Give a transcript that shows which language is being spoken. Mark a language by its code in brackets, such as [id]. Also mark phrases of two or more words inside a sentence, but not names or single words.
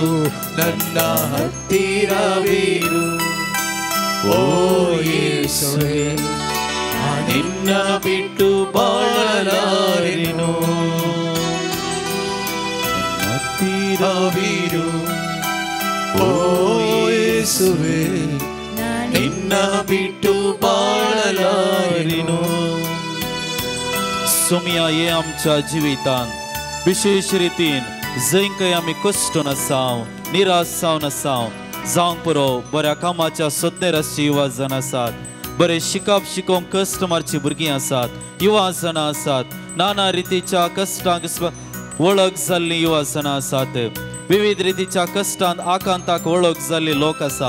[kn] ನನ್ನ ಹತ್ತಿರವಿರು ಓ ಯೇಸುವೇ, ನಿನ್ನ ಬಿಟ್ಟು ಬಾಳಲಾರೆನು. ಹತ್ತಿರವಿರು ಓ ಯೇಸುವೇ, ನಿನ್ನ ಬಿಟ್ಟು ಬಾಳಲಾರೆನು. [kok] सोमया हे आमच्या जिवितांत विशेष रितीन जंयकय आमी कश्टून आसां, निराश जावन आसां, जावंक पुरो बऱ्या कामाच्या सोदनेर आसची युवा जाण आसात, बरे शिकप शिकोवंक कश्ट मारची भुरगीं आसात, युवा जाणां आसात, नाना रितीच्या कश्टांक वळख जाल्लीं युवा जाणां आसात, विविध रितीच्या कश्टांत आकांताक वळख जाल्ले लोक आसा.